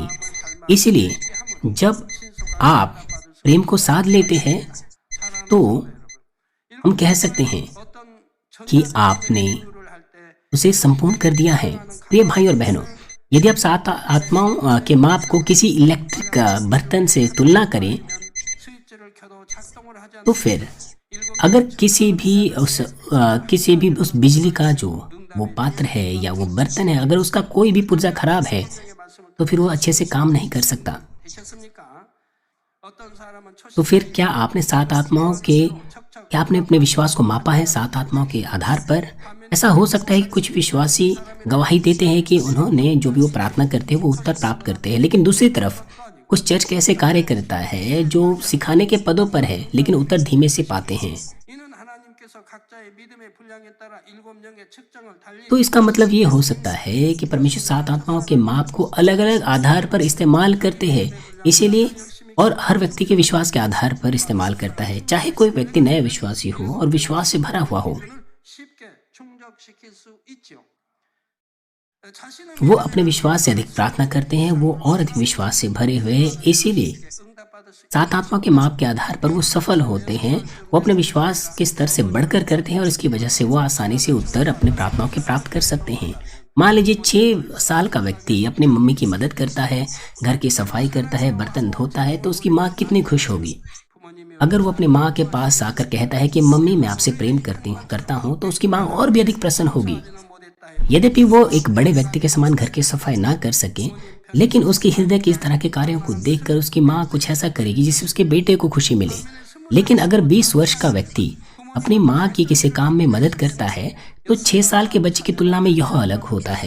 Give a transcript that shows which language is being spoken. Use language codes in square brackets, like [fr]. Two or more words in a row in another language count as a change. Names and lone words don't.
[hi] इसीलिए जब आप प्रेम को साध लेते हैं तो हम कह सकते हैं कि आपने उसे संपूर्ण कर दिया है। प्रिय भाई और बहनों, यदि आप 7 आत्माओं के माप को किसी इलेक्ट्रिक बर्तन से तुलना करें [ko] 스위치를 켜도 작동을 하지 [hi] तो फिर अगर किसी भी उस बिजली का जो वो पात्र है या वो बर्तन है, अगर उसका कोई भी पुर्जा खराब है तो फिर वो अच्छे से काम नहीं कर सकता। [ko] 되셨습니까? 어떤 사람은 [hi] तो फिर क्या आपने अपने विश्वास को मापा है 7 आत्माओं के आधार पर? ऐसा हो सकता है कि कुछ विश्वासी गवाही देते हैं कि उन्होंने जो भी वो प्रार्थना करते हैं वो उत्तर प्राप्त करते हैं, लेकिन दूसरी तरफ कुछ चर्च कैसे कार्य करता है जो सिखाने के पदों पर है लेकिन उत्तर धीमे से पाते हैं। [ko] 이는 하나님께서 각자의 믿음의 분량에 따라 일곱 영의 측정을 달리 [hi] तो इसका मतलब ये हो सकता है कि परमेश्वर 7 आत्माओं के माप को अलग अलग आधार पर इस्तेमाल करते हैं, इसीलिए और हर व्यक्ति के विश्वास के आधार पर इस्तेमाल करता है। चाहे कोई व्यक्ति नया विश्वासी हो और विश्वास से भरा हुआ हो, [ko] 쉽게 충족시킬 수 있지요. 자신의 [hi] वो अपने विश्वास से अधिक प्रार्थना करते हैं, वो और अधिक विश्वास से भरे हुए हैं। इसीलिए [ko] 응답받을 수 [hi] सात आत्मा के माप के आधार पर वो सफल होते हैं। वो अपने विश्वास के स्तर से बढ़कर करते हैं और इसकी वजह से वो आसानी से उत्तर अपने प्रार्थनाओं के प्राप्त कर सकते हैं। मान लीजिए 6 साल का व्यक्ति अपनी मम्मी की मदद करता है, घर की सफाई करता है, बर्तन धोता है, तो उसकी माँ कितनी खुश होगी। [ko] 부모님이 [hi] अगर वो अपनी माँ के पास आकर कहता है कि मम्मी मैं आपसे प्रेम करता हूँ, तो उसकी माँ और भी अधिक प्रसन्न होगी। [ko] 못했다 해. [hi] यद्यपि वो एक बड़े व्यक्ति के समान घर की सफाई ना कर सके, लेकिन उसके हृदय के इस तरह के कार्यों को देखकर उसकी माँ कुछ ऐसा करेगी जिससे उसके बेटे को खुशी मिले। लेकिन अगर 20 वर्ष का व्यक्ति अपनी माँ की किसी काम में मदद करता है, तो 6 साल के बच्चे की तुलना में यह अलग होता है।